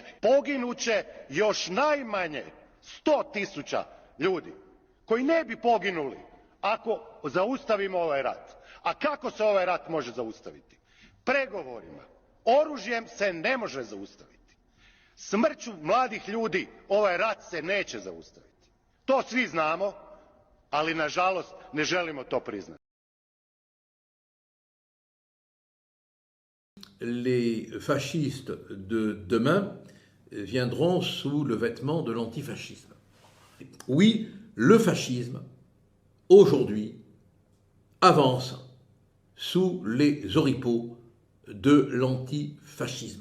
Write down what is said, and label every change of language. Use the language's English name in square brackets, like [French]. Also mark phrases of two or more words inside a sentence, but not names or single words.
[Croatian] Poginuće još najmanje 100.000 ljudi koji ne bi poginuli ako zaustavimo ovaj rat. A kako se ovaj rat može zaustaviti? Pregovorima. Oružjem se ne može zaustaviti. Smrću mladih ljudi ovaj rat se neće zaustaviti. To svi znamo, ali nažalost ne želimo to priznati. [French] Les fascistes de demain viendront sous le vêtement de l'antifascisme. Oui, le fascisme, aujourd'hui, avance sous les oripeaux de l'antifascisme.